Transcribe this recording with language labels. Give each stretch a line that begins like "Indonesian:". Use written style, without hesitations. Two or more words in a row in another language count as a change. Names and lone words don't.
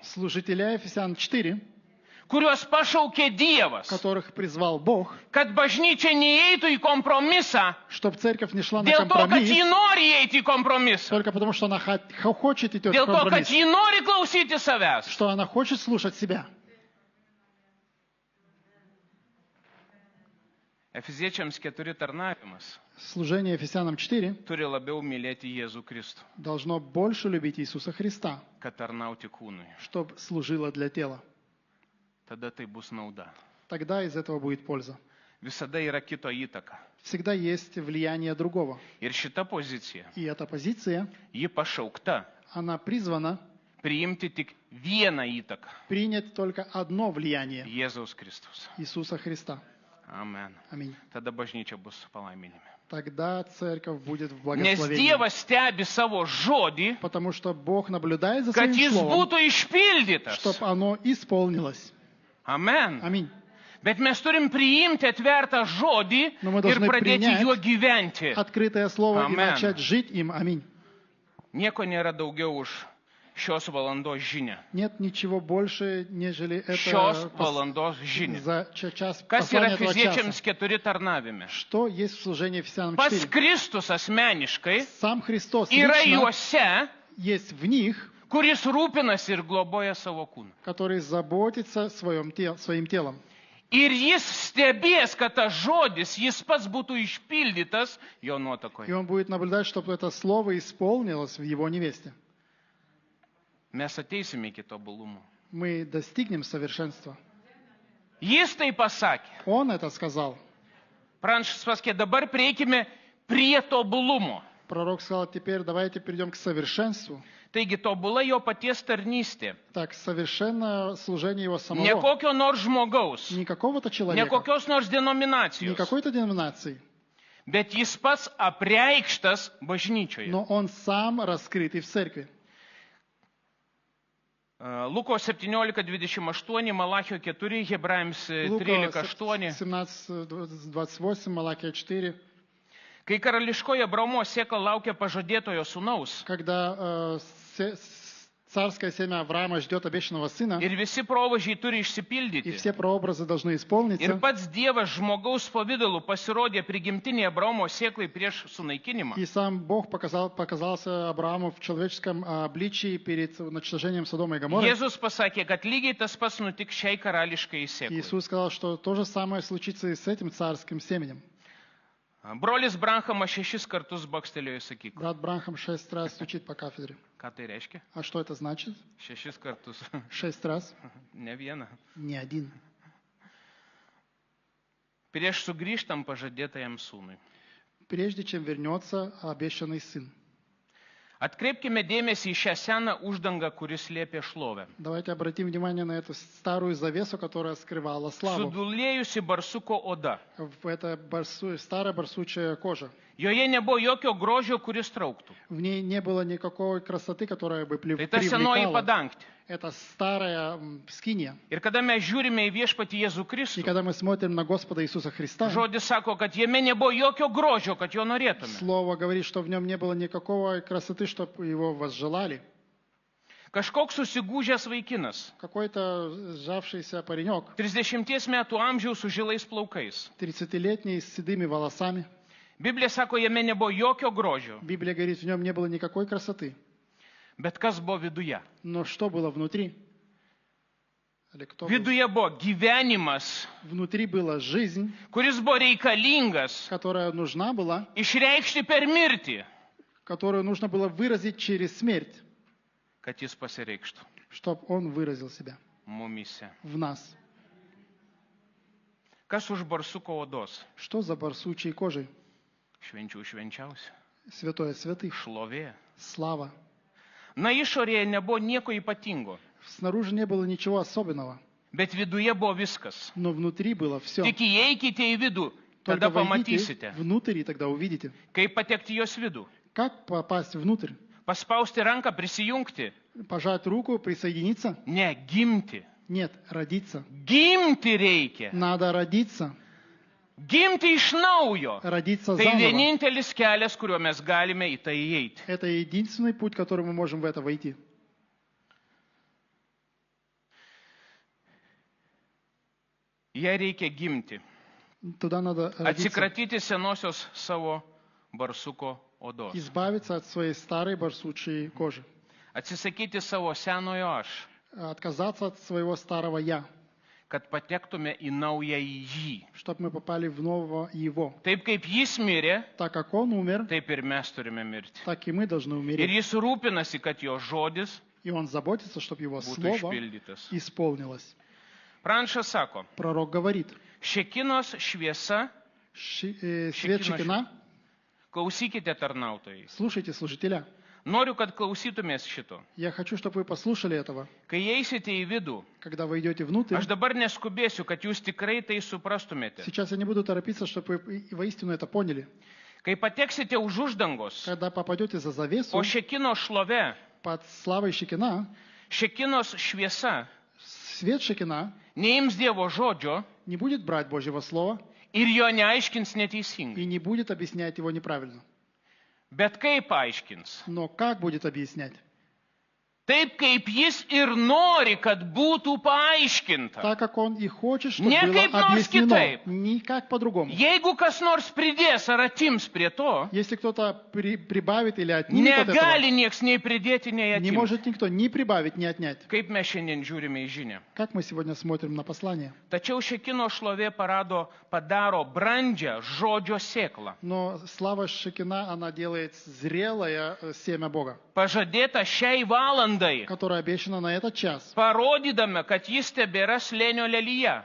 Russian: служителя Ефесян 4,
Lithuanian: kuriuos pašaukė Dievas,
Russian: которых призвал Бог,
Lithuanian: kad bažnyčia neįeitų į kompromisą
Russian: чтобы церковь не шла на
Lithuanian: dėl to, kad
Russian: компромисс,
Lithuanian: ji nori įeiti į kompromisą,
Russian: только потому что она хочет идти в
Lithuanian: dėl to, kad
Russian: компромисс,
Lithuanian: ji nori klausyti savęs.
Russian: что она хочет слушать себя.
Lithuanian: Efeziečiams 4 tarnavimas
Russian: Служение Ефесянам 4
Lithuanian: turi labiau mylėti Jėzų Kristų,
Russian: должно больше любить Иисуса Христа,
Lithuanian: kad tarnauti kūnui.
Russian: чтобы служило для тела.
Lithuanian: Tada tai bus nauda.
Russian: Тогда из этого будет польза.
Lithuanian: Visada yra kito įtaka.
Russian: Всегда есть влияние другого.
Lithuanian: Ir šita pozicija,
Russian: И эта позиция,
Lithuanian: ji pašaukta
Russian: она призвана
Lithuanian: priimti tik vieną įtaką.
Russian: принять только одно влияние
Lithuanian: Jėzaus Kristus.
Russian: Иисуса Христа.
Lithuanian: Amen.
Russian: Аминь.
Lithuanian: Tada bažnyčia bus su palaiminimi.
Russian: Тогда церковь будет в
Lithuanian: Nes
Russian: благословении.
Lithuanian: Dievas stebi savo žodį,
Russian: Потому что Бог наблюдает за
Lithuanian: kad
Russian: своим
Lithuanian: jis
Russian: словом,
Lithuanian: būtų išpildytas.
Russian: чтобы оно исполнилось.
Lithuanian: Amen.
Russian: Аминь.
Lithuanian: Bet mes turim priimti atvertą žodį
Russian: Но мы
Lithuanian: ir
Russian: должны
Lithuanian: pradėti
Russian: принять
Lithuanian: juo gyventi.
Russian: Открытое слово и Амен. начать жить им. Аминь.
Lithuanian: Nieko nėra daugiau už šios valandos žinią.
Russian: Нет ничего больше, нежели
Lithuanian: Šios
Russian: это
Lithuanian: valandos žinią.
Russian: за час
Lithuanian: Kas yra
Russian: послание этого
Lithuanian: Efeziečiams
Russian: часа.
Lithuanian: 4 tarnavime?
Russian: Что есть в служении Ефесянам
Lithuanian: Pats
Russian: 4?
Lithuanian: Kristus asmeniškai
Russian: Сам Христос
Lithuanian: yra
Russian: лично
Lithuanian: juose,
Russian: есть в них,
Lithuanian: kuris rūpinasi ir globoja savo kūną.
Russian: который заботится своим телом.
Lithuanian: Ir jis stebės, kad tas žodis, jis pats būtų išpildytas jo
Russian: И
Lithuanian: nuotakoje.
Russian: он будет наблюдать, чтобы это слово исполнилось в его невесте.
Lithuanian: Mes ateisime iki tobulumo.
Russian: Мы достигнем совершенства.
Lithuanian: Jis tai pasakė.
Russian: Он это сказал.
Lithuanian: Pranašas pasakė, dabar prieikime prie tobulumo.
Russian: Пророк сказал, теперь давайте перейдем к совершенству.
Lithuanian: Taigi tobula jo paties tarnystė.
Russian: Так, совершенно служение его
Lithuanian: Ne
Russian: самого.
Lithuanian: kokio nors žmogaus,
Russian: Не какого-то
Lithuanian: ne
Russian: человека,
Lithuanian: kokios nors
Russian: не
Lithuanian: denominacijos,
Russian: какой-то деноминации,
Lithuanian: bet jis pats apreikštas bažnyčioje.
Russian: но он сам раскрытый в церкви.
Lithuanian: Luko 17:28, Malachio 4, Hebrajams
Russian: Лука
Lithuanian: 13:8.
Russian: 17:28, Малахия 4.
Lithuanian: Kai karališkoji Abraomo sėkla laukia pažadėtojo sūnaus,
Russian: Когда Царское семя Авраама ждет обещанного сына,
Lithuanian: ir visi provažiai turi
Russian: и
Lithuanian: išsipildyti.
Russian: все прообразы должны
Lithuanian: Ir
Russian: исполниться.
Lithuanian: pats Dievas žmogaus pavydalu pasirodė prigimtinė Abraomo sėklai prieš sunaikinimą.
Russian: И сам Бог показался Аврааму в человеческом обличии перед уничтожением Содома и Гоморры.
Lithuanian: Jėzus pasakė, kad lygiai tas pats nutiks šiai karališkai sėklai.
Russian: Иисус сказал, что то же самое случится и с этим царским семенем.
Lithuanian: Brolis Branhamas 6 kartus bakstelėjo į sakyklą.
Russian: Брат Бранхам 6 раз стучит по кафедре.
Lithuanian: Ką tai reiškia?
Russian: А что это значит?
Lithuanian: 6 kartus.
Russian: 6 раз?
Lithuanian: Ne vieną.
Russian: Не один.
Lithuanian: Prieš sugrįžtam pažadėtajam sūnui.
Russian: Прежде чем вернется обещанный сын.
Lithuanian: Atkreipkime dėmesį į šią seną uždangą, kuris slėpė šlovę.
Russian: Давайте обратим внимание на эту старую завесу, которая скрывала славу.
Lithuanian: Sudulėjusi barsuko oda.
Russian: Это старая барсучая кожа.
Lithuanian: Joje nebuvo jokio grožio, kuris trauktų.
Russian: В ней не было никакой красоты, которая бы
Lithuanian: Tai ta senoji
Russian: привлекала.
Lithuanian: padangtė.
Russian: Это старая скиния.
Lithuanian: Ir kada mes žiūrime į viešpatį Jėzų
Russian: И
Lithuanian: Kristų,
Russian: когда мы смотрим на Господа Иисуса Христа,
Lithuanian: žodis sako, kad jame nebuvo jokio grožio, kad jo norėtume.
Russian: Слово говорит, что в нем не было никакой красоты, чтобы его возжелали.
Lithuanian: Kažkoks susigūžęs vaikinas,
Russian: Какой-то сжавшийся паренек,
Lithuanian: 30 metų amžiaus su žilais plaukais.
Russian: 30-летний, с седыми волосами.
Lithuanian: Biblija sako, jame nebuvo jokio grožio,
Russian: Библия говорит, в нем не было никакой красоты.
Lithuanian: bet kas buvo viduje?
Russian: Но что было внутри? Или кто был?
Lithuanian: Viduje buvo gyvenimas,
Russian: Внутри была жизнь,
Lithuanian: kuris buvo reikalingas
Russian: которая нужна была,
Lithuanian: išreikšti per mirtį,
Russian: которую нужно было выразить через смерть,
Lithuanian: kad jis pasireikštų
Russian: чтобы он выразил себя
Lithuanian: mumise.
Russian: в нас.
Lithuanian: Kas už barsuko odos?
Russian: Что за барсучей кожей?
Lithuanian: Švenčių švenčiausia.
Russian: Святое святых.
Lithuanian: Šlovė.
Russian: Слава.
Lithuanian: Na išorėje nebuvo nieko ypatingo,
Russian: Снаружи не было ничего особенного,
Lithuanian: bet viduje buvo viskas.
Russian: но внутри было все.
Lithuanian: Tik įeikite į vidų,
Russian: Только
Lithuanian: tada
Russian: войдите
Lithuanian: pamatysite,
Russian: внутрь, и тогда увидите.
Lithuanian: kaip patekti jos vidų.
Russian: Как попасть внутрь?
Lithuanian: Paspausti ranką, prisijungti.
Russian: Пожать руку, присоединиться?
Lithuanian: Ne, gimti.
Russian: Нет, родиться.
Lithuanian: Gimti reikia.
Russian: Надо родиться.
Lithuanian: Gimti iš naujo.
Russian: Родиться
Lithuanian: Tai
Russian: заново.
Lithuanian: vienintelis kelias, kuriuo mes galime į tai įeiti.
Russian: Это единственный путь, которым мы можем в это войти.
Lithuanian: Jei reikia gimti.
Russian: Туда надо родиться.
Lithuanian: Atsikratyti senosios savo barsuko odos.
Russian: Избавиться от своей старой барсучей кожи.
Lithuanian: Atsisakyti savo senojo aš,
Russian: Отказаться от своего старого «я»,
Lithuanian: kad patektume į naują į jį.
Russian: чтобы мы попали в нового Его.
Lithuanian: Taip kaip jis mirė,
Russian: Так как Он умер,
Lithuanian: taip ir mes turime mirti.
Russian: так и мы должны
Lithuanian: Ir
Russian: умереть.
Lithuanian: jis rūpinasi, kad jo žodis
Russian: И Он заботится, чтобы Его
Lithuanian: būtų
Russian: Слово
Lithuanian: išpildytas.
Russian: исполнилось.
Lithuanian: Pranašas sako,
Russian: Пророк говорит,
Lithuanian: šekinos šviesa,
Russian: свет Шекина,
Lithuanian: klausykite tarnautojai.
Russian: слушайте служителя.
Lithuanian: Noriu, kad klausytumės šito.
Russian: Я хочу, чтобы вы послушали этого.
Lithuanian: Kai eisite į vidų,
Russian: Когда вы идете внутрь,
Lithuanian: aš dabar neskubėsiu, kad jūs tikrai tai suprastumėte.
Russian: сейчас я не буду торопиться, чтобы вы воистину это поняли.
Lithuanian: Kai pateksite už uždangos,
Russian: Когда попадете за завесу,
Lithuanian: po šekino šlove,
Russian: под славой Шекина,
Lithuanian: šekinos šviesa
Russian: свет Шекина
Lithuanian: neims Dievo žodžio
Russian: не будет брать Божьего Слова
Lithuanian: ir jo neaiškins neteisingai.
Russian: и не будет объяснять его неправильно.
Lithuanian: Bet kaip aiškins?
Russian: Но как будет объяснять?
Lithuanian: Taip kaip jis ir nori, kad būtų paaiškinta.
Russian: Так как он и хочет, чтобы
Lithuanian: Не
Russian: было
Lithuanian: kaip nors
Russian: объяснено.
Lithuanian: kitaip.
Russian: Никак по-другому.
Lithuanian: Jeigu kas nors pridės ar atims prie to,
Russian: Если кто-то прибавит или отнимет от этого,
Lithuanian: negali nieks nei pridėti, nei
Russian: не
Lithuanian: atimti.
Russian: может никто ни прибавить, ни отнять.
Lithuanian: Kaip mes šiandien žiūrime į žinią.
Russian: Как мы сегодня смотрим на послание.
Lithuanian: Tačiau šekino šlovė padaro brandžią žodžio sėklą.
Russian: Но слава Шекина, она делает зрелое семя Бога,
Lithuanian: Pažadėta šiai valandai,
Russian: которое обещано на этот час,
Lithuanian: parodydama, kad jis tebėra slėnio lelyje.